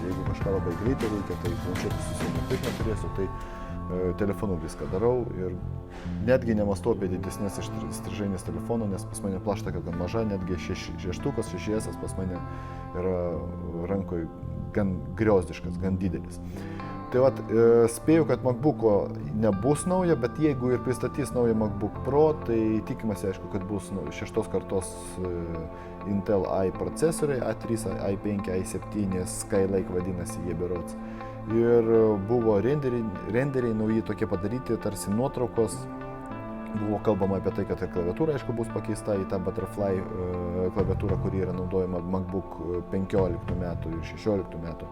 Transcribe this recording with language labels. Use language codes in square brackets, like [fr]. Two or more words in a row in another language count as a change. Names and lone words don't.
[lt] Jeigu kažką labai greitai reikia, tai planšetį susijungti neturėsiu, tai telefonu viską darau ir netgi nemastau apie didesnės įstrižainės telefono, nes pas mane plaštaka gan maža, netgi 6S pas mane yra rankoje gan griozdiškas, gan didelis. Tai vat, spėju, kad MacBook'o nebus nauja, bet jeigu ir pristatys naują MacBook Pro, tai tikimasi, aišku, kad bus 6 kartos Intel i procesoriai, A3, i5, i7, Skylake vadinasi jie berods. Ir buvo renderiai nauji tokie padaryti, tarsi nuotraukos. Buvo kalbama apie tai, kad ir klaviatūra, aišku, bus pakeista į tą Butterfly klaviatūrą, kuri yra naudojama MacBook 15 metų ir 16 metų.